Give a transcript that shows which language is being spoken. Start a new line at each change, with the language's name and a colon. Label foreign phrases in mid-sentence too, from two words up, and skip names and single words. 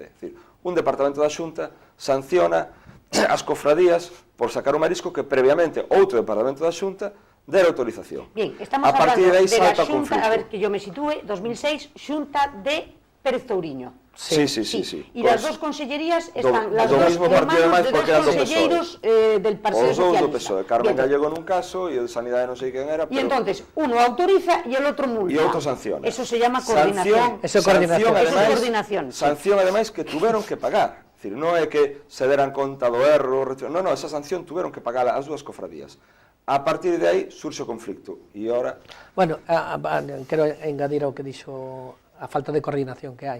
Galician: É dicir, un departamento da Xunta sanciona as cofradías por sacar o marisco que previamente outro departamento da Xunta dera autorización.
Spanish: Bien, estamos hablando de la Xunta, a ver que yo me sitúe, 2006, Xunta de Pérez Touriño. Sí. Y las dos consellerías están las
Galician: do
Spanish: dos mismo partido hermanos de porque dos
Galician: eran do
Spanish: conselleiros del Partido
Galician: Os dous do
Spanish: Socialista. PSOE, Carmen Bien.
Galician: Gallego nun caso e o de Sanidade non sei quen era,
Spanish: Y entonces, uno autoriza y el otro multa.
Galician: e outro sanciona.
Spanish: Eso se llama coordinación.
Galician: Eso é coordinación. Eso é coordinación, sí. Sanción, ademais, que tuveron que pagar. É dicir, non é que se deran conta do erro, non, esa sanción tuveron que pagar as dúas cofradías. A partir de aí surxe o conflicto. E ora... Bueno, quero engadir ao que dixo a falta de coordinación que hai.